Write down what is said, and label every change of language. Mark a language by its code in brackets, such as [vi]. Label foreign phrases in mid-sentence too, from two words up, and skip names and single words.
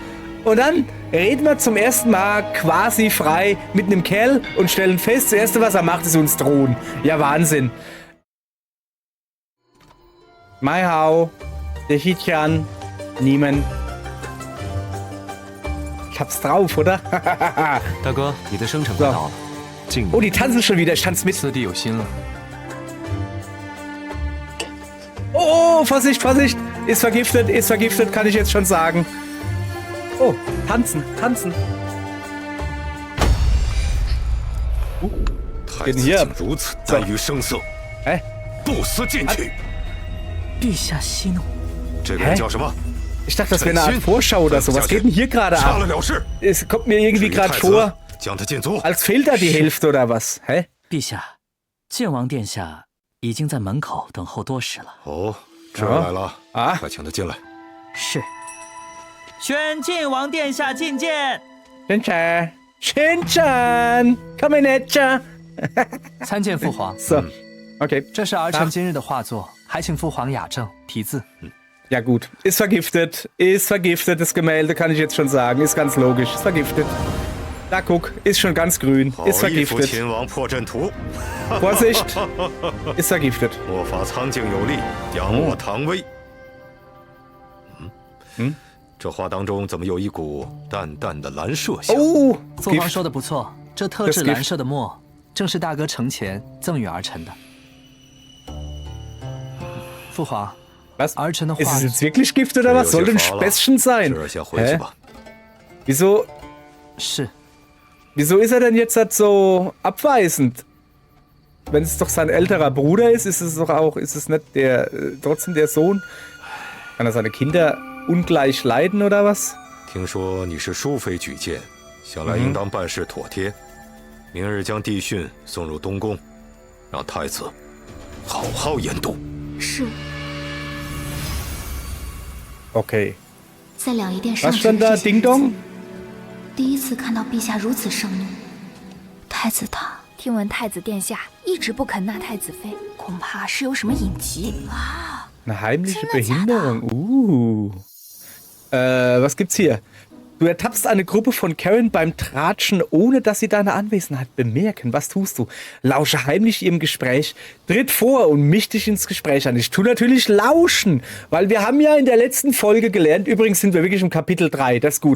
[de] Und dann reden wir zum ersten Mal quasi frei mit einem Kerl und stellen fest, das Erste, was er macht, ist uns drohen. Ja, Wahnsinn. Mai Hao, der Hichan, niemand. Ich hab's drauf, oder? [zh] 大哥，你的生辰快到了，敬你。 [de] Oh, die tanzen schon wieder, ich tanze mit. [zh] 四弟有心了。 [de] Oh, Vorsicht, Vorsicht. Ist vergiftet, kann ich jetzt schon sagen. Oh, tanzen. [zh] 太子竟如此耽于声色，哎，不思进取。陛下息怒。这个人叫什么？ [de] Ich dachte, das wäre eine Art Vorschau oder so. Was geht denn hier gerade ab? Es kommt mir irgendwie gerade vor, als fehlt da die Hälfte oder was? Hä? [zh] 陛下，晋王殿下已经在门口等候多时了。哦，这儿来了啊！快请他进来。是。宣晋王殿下觐见。 [de] Chen-chan, komm in etwa. [zh] 参见父皇。 [de] So, okay. [zh] 这是儿臣今日的画作，还请父皇雅正题字。 [de] Ja gut, ist vergiftet, das Gemälde, kann ich jetzt schon sagen, ist ganz logisch, ist vergiftet. Da guck, ist schon ganz grün, ist vergiftet. Vorsicht, ist vergiftet. Oh. [zh] 这画当中怎么有一股淡淡的蓝麝香？哦，父皇说的不错，这特制蓝色的墨，正是大哥生前赠予儿臣的。父皇。 [de] Was? Ist es jetzt wirklich Gift oder was? Soll denn Späßchen sein? Hä? Wieso ist er denn jetzt halt so abweisend? Wenn es doch sein älterer Bruder ist, ist es doch auch, ist es nicht trotzdem der Sohn? Kann er seine Kinder ungleich leiden oder was? [zh] 听说你是淑妃举荐，想来应当办事妥帖。明日将帝训送入东宫，让太子好好研读。是。 [de] Okay. [zh] 在两仪殿上 [de] Was stand da? Ding Dong? [zh] 第一次看到陛下如此盛怒，太子他听闻太子殿下一直不肯纳太子妃，恐怕是有什么隐疾啊！ [de] Eine heimliche Behinderung. Was gibt's hier? Du ertappst eine Gruppe von Karen beim Tratschen, ohne dass sie deine Anwesenheit bemerken. Was tust du? Lausche heimlich ihrem Gespräch. Tritt vor und misch dich ins Gespräch an. Ich tue natürlich lauschen, weil wir haben ja in der letzten Folge gelernt, übrigens sind wir wirklich im Kapitel 3, das ist gut.